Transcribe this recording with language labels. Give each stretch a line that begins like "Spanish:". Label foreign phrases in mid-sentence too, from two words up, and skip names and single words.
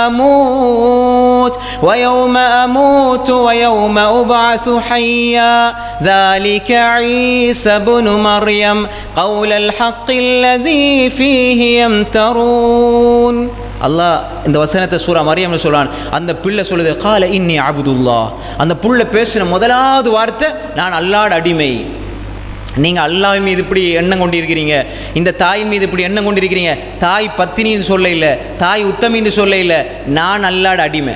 Arabic: أموت ويوم أبعث حيا ذلك عيسى بن مريم قول الحق الذي فيه يمترون.
Tamil: அல்லாஹ் இந்த வசனத்தை சூரா மரியம்ல சொல்றான். அந்த பிள்ளை சொல்லுது,
Arabic: قال إني عبد الله.
Tamil: அந்த பிள்ளை பேசின முதலாவது வார்த்தை, நான் அல்லாஹ்வுடைய அடிமை. நீங்கள் அல்லாஹ் மீது இப்படி எண்ணம் கொண்டிருக்கிறீங்க, இந்த தாயின் மீது இப்படி எண்ணம் கொண்டிருக்கிறீங்க. தாய் பத்தினின்னு சொல்ல இல்லை, தாய் உத்தமின்னு சொல்ல இல்லை, நான் அல்லாஹ்வுடைய அடிமை.